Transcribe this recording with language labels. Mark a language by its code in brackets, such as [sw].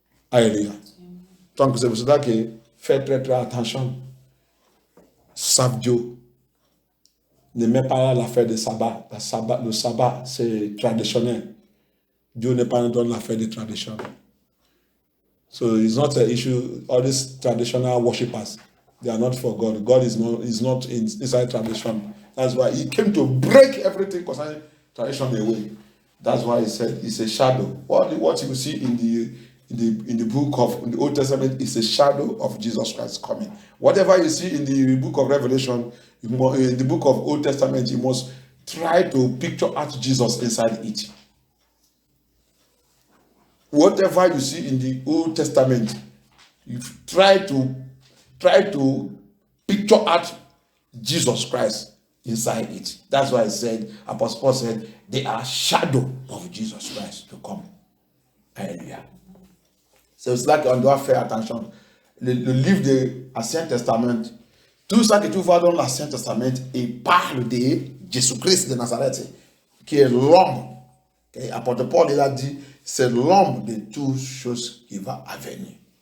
[fr] Alléluia. Donc c'est pour cela que fais très très attention. Savent Dieu. Ne mets pas l'affaire de sabbat. Le sabbat, c'est traditionnel. Dieu n'est pas dans l'affaire de tradition. [en] So it's not an issue. All these traditional worshippers, they are not for God. God is not inside tradition. That's why He came to break everything concerning tradition away. That's why He said it's a shadow. What you see in the book of the Old Testament is a shadow of Jesus Christ coming. Whatever you see in the book of Revelation, in the book of Old Testament, you must try to picture out Jesus inside it. Whatever you see in the Old Testament, you try to picture out Jesus Christ inside it. That's why I said, Apostle Paul said, they are shadow of Jesus Christ to come. Hallelujah. [fr] C'est cela qu'on doit faire attention. Le livre de l'Ancien Testament, tout ça que tu vois dans l'Ancien Testament, il parle de Jésus-Christ de Nazareth, qui est l'homme. Et apôtre Paul, il a dit, c'est l'homme de toutes choses qui va venir.